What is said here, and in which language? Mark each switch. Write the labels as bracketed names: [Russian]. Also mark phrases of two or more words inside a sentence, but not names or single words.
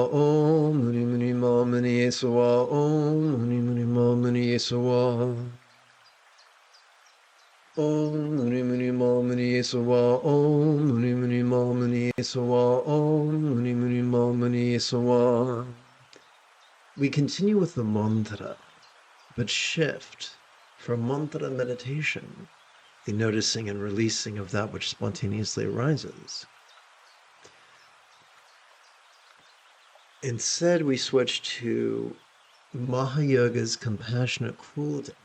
[Sanskrit] Om mani mani ma mani eso wa. Om mani mani ma mani eso wa. Om mani mani ma mani eso wa. Om mani mani ma mani eso wa. Om mani mani ma mani eso wa. [English] We continue with the mantra, but shift from mantra meditation, the noticing and releasing of that which spontaneously arises. Instead, we switch to Mahayoga's compassionate cool down.